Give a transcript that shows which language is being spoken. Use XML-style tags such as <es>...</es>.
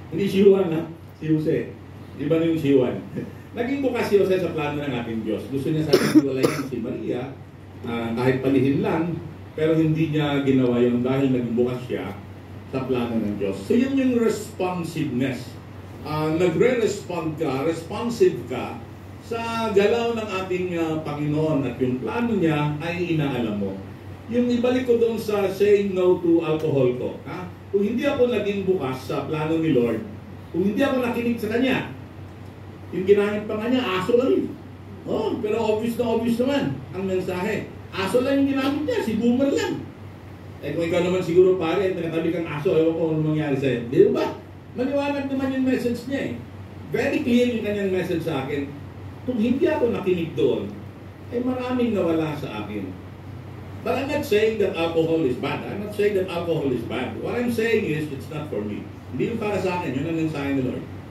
<tl>Hindi si Juan si Jose. Iba na yung si Juan. Naging bukas si Jose sa plano ng ating Diyos. Gusto niya sa hiwalayan si Maria kahit palihin lang, pero hindi niya ginawa yun dahil naging bukas siya sa plano ng Diyos. So yun yung responsiveness. Nagre-respond ka, responsive ka sa galaw ng ating Panginoon at yung plano niya ay inaalam mo. Yung ibalik ko doon sa saying no to alcohol ko. Kung hindi ako naging bukas sa plano ni Lord, kung hindi ako nakinig sa Kanya, yung ginamit pa nga niya, aso lang yun. Pero obvious naman ang mensahe. Aso lang yung ginamit niya, si boomer lang. Kung ikaw naman siguro pare, nakatabi kang aso, ewan ko ano mangyari sa'yo. Di ba? Maliwanag naman yung message niya</tl> <en>Very clear</en> <tl>yung kanyang message sa akin. Kung hindi ako nakinig doon, maraming nawala sa akin.</tl> <en>But I'm not saying that alcohol is bad. I'm not saying that alcohol is bad. What I'm saying is, it's not for me.</en> <tl>Hindi yung para sa akin, yun ang mensahe ni Lord.</tl>